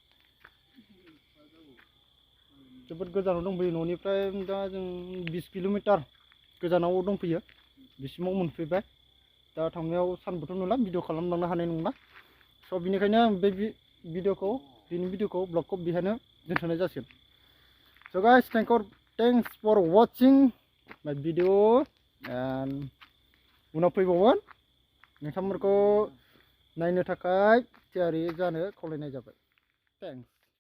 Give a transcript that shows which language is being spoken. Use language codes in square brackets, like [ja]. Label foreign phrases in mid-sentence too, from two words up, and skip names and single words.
[brx] जोबोद गोजानाव दंफैयो न'निफ्राय दा जों 20 किल'मिटार गोजानाव दंफैयो बिसिमाव मोनफैबाय दा थांनायाव सानबोथ' नुला भिडिअ खालामलांनो हानाय नंला स' बिनिखायनो बे दिनैनि भिडिअखौ ब्लगखौ बेहायनो दोनथ'नाय जासिगोन [en] so guys thanks for watching my video and [brx] उनाव फैबावगोन नोंथांमोनखौ नायनो थाखाय थियारि जानो खावलायनाय जाबाय थेंक्स